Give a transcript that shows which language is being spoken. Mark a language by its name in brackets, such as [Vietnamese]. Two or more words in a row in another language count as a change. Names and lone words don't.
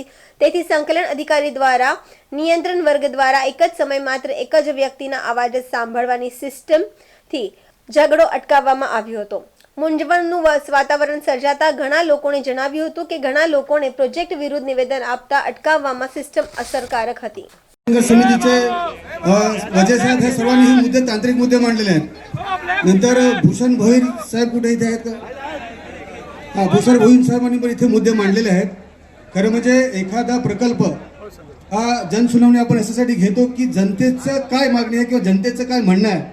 [Gujarati] તેથી સંકલન અધિકારી દ્વારા નિયંત્રણ વર્ગ દ્વારા એક જ સમયે માત્ર એક જ વ્યક્તિના અવાજ સાંભળવાની સિસ્ટમથી ઝઘડો અટકાવવામાં આવ્યો હતો. મૂંઝવણનું વાતાવરણ સર્જાતા ઘણા લોકોને જણાવ્યું હતું કે ઘણા લોકોને પ્રોજેક્ટ વિરુદ્ધ નિવેદન આપતા અટકાવવામાં સિસ્ટમ અસરકારક હતી. [Marathi] समितीचे वजे साहेब हे सर्वांनी हे मुद्दे तांत्रिक मुद्दे मांडलेले आहेत. नंतर भूषण भोईर साहेब कुठे इथे आहेत का? भूषण भोईर साहेबांनी पण इथे मुद्दे मांडलेले आहेत. खरं म्हणजे एखादा प्रकल्प हा जनसुनावणी आपण याच्यासाठी घेतो की जनतेचं काय मागणी आहे किंवा जनतेचं काय म्हणणं आहे.